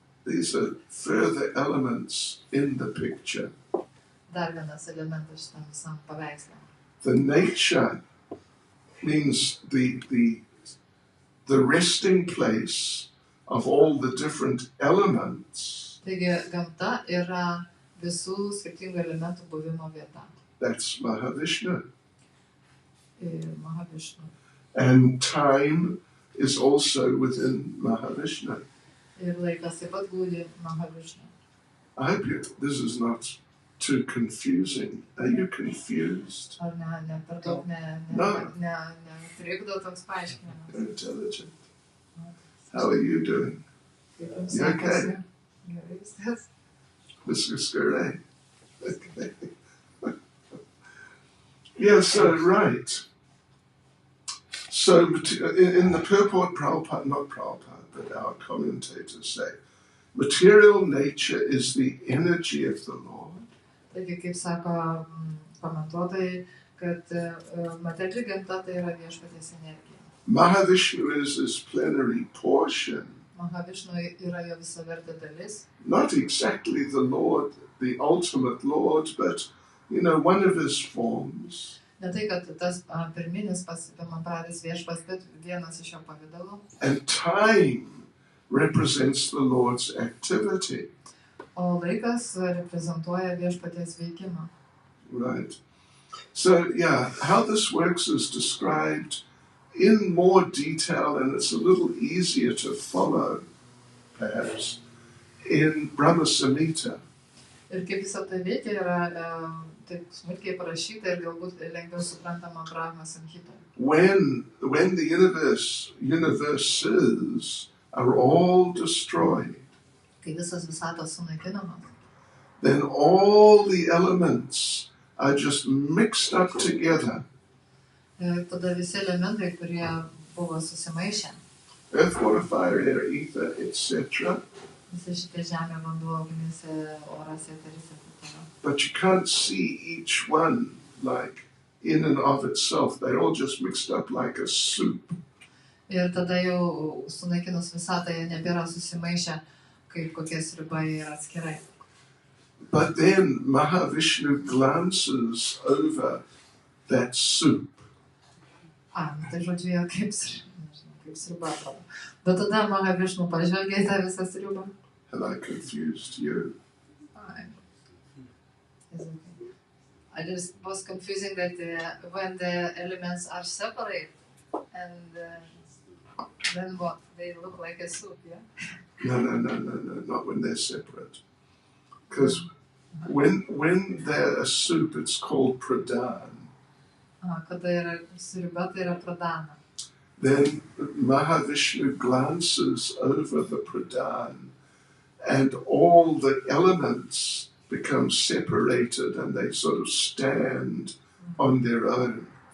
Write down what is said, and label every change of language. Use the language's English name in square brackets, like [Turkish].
[English] These are further elements in the picture. [Lithuanian] Dar vienas elementas šitam visam paveiksle. [English] The nature means the resting place of all the different elements. [Lithuanian] Taigi gamta yra visų skirtingų elementų buvimo vieta. [English] That's Mahavishnu. [Lithuanian] Mahavishnu. [English] And time is also within Mahavishnu. [Lithuanian] Ir laikas taip pat glūdi Mahavishnu. [English] I hope this is not too confusing. Are you confused? [Lithuanian] Ar ne per daug netrikdo toks paaiškinimas? [English] You're intelligent. How are you doing? You okay? This is great. Okay. Yeah, so right. So in the purport, Prabhupada, not Prabhupada, but our commentators say, material nature is the energy of the Lord. [Lithuanian] Taigi, kaip sako komentuotojai, kad materiali gamta tai yra viešpaties energija. [English] Mahavishnu is his plenary portion. [Lithuanian] Mahavishnu yra jo visavertė dalis. [English] Not exactly the Lord, the ultimate Lord, but, one of his forms. [Lithuanian] Ne tai, kad tas pirminis pirmapradas viešpas, bet vienas iš jo pavidalų. [English] And time represents the Lord's activity. [Lithuanian] O laikas reprezentuoja viešpaties veikimą. [English] Right. So, how this works is described in more detail, and it's a little easier to follow, perhaps, in Brahma Samhita. [Lithuanian] Ir kaip visą tai veikia, yra taip smulkiai parašyta ir galbūt lengviau suprantama Brahma Samhita. [English] When the universes are all destroyed, [Lithuanian] Kai visas visatos sunaikinamas, [English] then all the elements are just mixed up together. [Lithuanian] ir tada visi elementai, kurie buvo susimaišę, [English] Earth, water, fire, air, ether, etc. [Lithuanian] visi šitie žemė, vanduo, ugnis, oras, eteris ir taip toliau. [English] But you can't see each one like in and of itself. They're all just mixed up like a soup. [Lithuanian] Ir tada jau sunaikinus visatą jie nebėra susimaišę, kaip kokie sriubai yra atskirai. [English] But then Mahavishnu glances over that soup. [Lithuanian] Tai žodžiu, jie kaip sriuba atrodo. Bet tada Mahavishnu pažvelgia į tą visą sriubą. [English] Have I confused you? I just was confusing that when the elements are separate and then what? They look like a soup, yeah? No, not when they're separate. Because when they're a soup, it's called pradhan. [Lithuanian] Kada yra sriuba, tai yra pradana. [English] Then Mahavishnu glances over the pradhan and all the elements become separated and they sort of stand on their own.